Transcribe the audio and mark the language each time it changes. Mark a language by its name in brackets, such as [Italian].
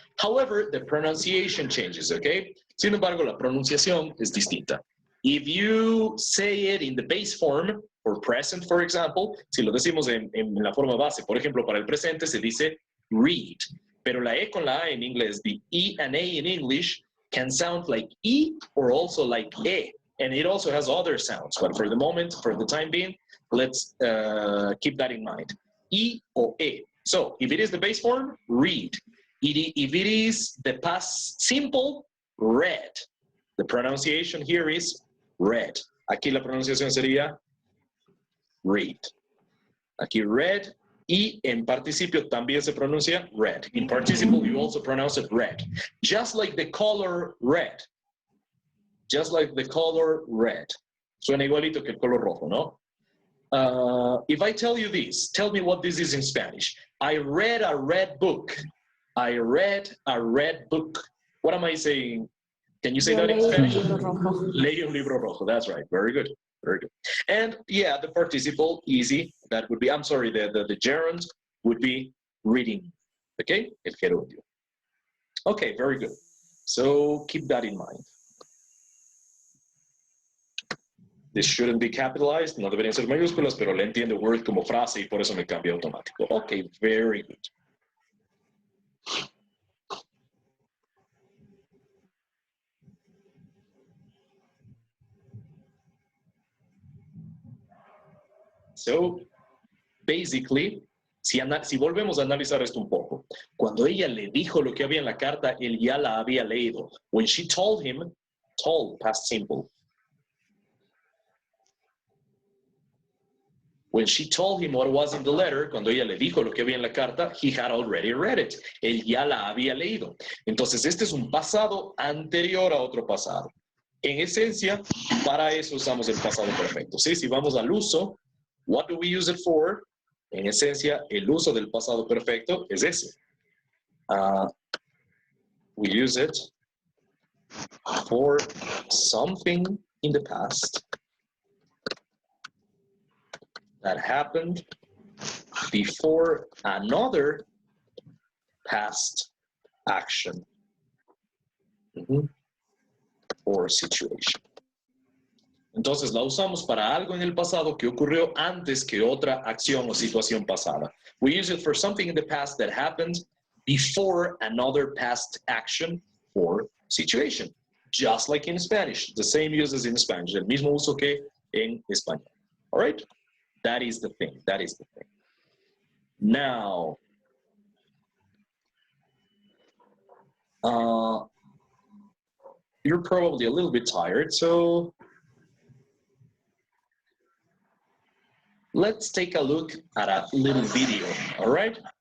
[English] However, the pronunciation changes, okay? [Spanish] Sin embargo, la pronunciación es distinta. [English] If you say it in the base form, or present, for example, [Spanish] si lo decimos en la forma base, por ejemplo, para el presente se dice read, pero la E con la A en inglés, [English] the E and A in English can sound like E or also like E, and it also has other sounds, but for the moment, for the time being, let's keep that in mind. E or E. So, if it is the base form, read. If it is the past simple, read. The pronunciation here is read. [Spanish] Aquí la pronunciación sería read. Aquí read, y en participio también se pronuncia red. [English] In participle, you also pronounce it red. Just like the color red. Just like the color red. [Spanish] Suena igualito que el color rojo, ¿no? [English] If I tell you this, tell me what this is in Spanish. I read a red book. I read a red book. What am I saying? Can you say that in Spanish? [Spanish] Leí un libro rojo. [English] That's right. Very good. Very good. And yeah, the participle, easy. That would be, I'm sorry, the gerund would be reading. Okay? [Spanish] El gerundio. [English] Okay, very good. So keep that in mind. This shouldn't be capitalized. [Spanish] No deberían ser mayúsculas, pero le entiendo word como frase y por eso me cambia automático. [English] Okay, very good. So, basically, [Spanish] si volvemos a analizar esto un poco, cuando ella le dijo lo que había en la carta, él ya la había leído. [English] When she told him, told, past simple. When she told him what was in the letter, [Spanish] cuando ella le dijo lo que había en la carta, [English] he had already read it. [Spanish] Él ya la había leído. Entonces, este es un pasado anterior a otro pasado. En esencia, para eso usamos el pasado perfecto. ¿Sí? Si vamos al uso, [English] what do we use it for? [Spanish] En esencia, el uso del pasado perfecto es ese. [English] We use it for something in the past that happened before another past action or situation. [Spanish] Entonces la usamos para algo en el pasado que ocurrió antes que otra acción o situación pasada. [English] We use it for something in the past that happened before another past action or situation. Just like in Spanish, the same use as in Spanish, [Spanish] el mismo uso que en español. [English] All right? That is the thing. That is the thing. Now, you're probably a little bit tired, so let's take a look at a little video, all right?